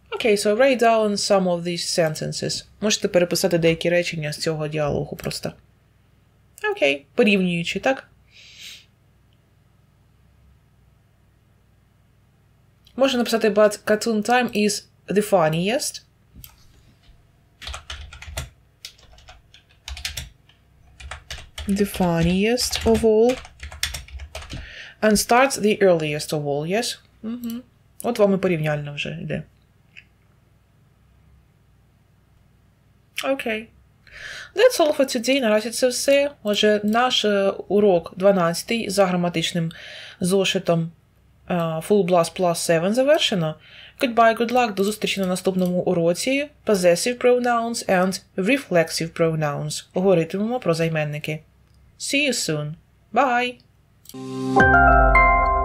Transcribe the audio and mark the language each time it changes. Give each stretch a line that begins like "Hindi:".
English: Okay, so write down some of these sentences.
Ukrainian: Можете переписати деякі речення з цього діалогу просто. Окей, порівнюючи, так? Можна написати,
English: but cartoon time is the funniest. The funniest of all. And starts the earliest of all, yes? Угу.
Ukrainian: От вам і порівняльно вже йде.
English: Окей. That's all for today.
Ukrainian: Наразі це все. Отже, наш урок 12 за граматичним зошитом Full Blast Plus 7 завершено.
English: Goodbye, good luck.
Ukrainian: До зустрічі на наступному уроці.
English: Possessive pronouns and reflexive pronouns.
Ukrainian: Говоритимемо про займенники.
English: See you soon. Bye!